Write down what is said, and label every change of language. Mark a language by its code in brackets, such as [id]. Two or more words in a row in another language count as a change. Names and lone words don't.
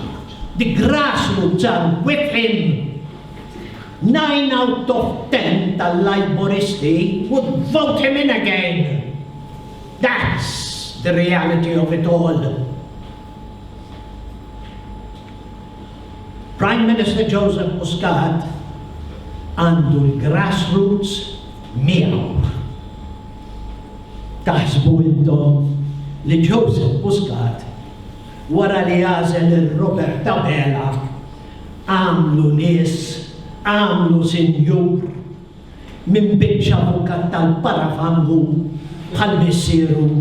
[en] The grassroots are with him. 9 out of 10 tal-Laboristi would vote him in again. That's the reality of it all. Prime Minister [mt] Joseph Muscat għandu l-grassroots miegħu. Taħsbu intom li Joseph Muscat wara li għażel il-Robert Tabela għamlu nies, għamlu sinjur minn biċċa avukat tal-parafangu bħal missieru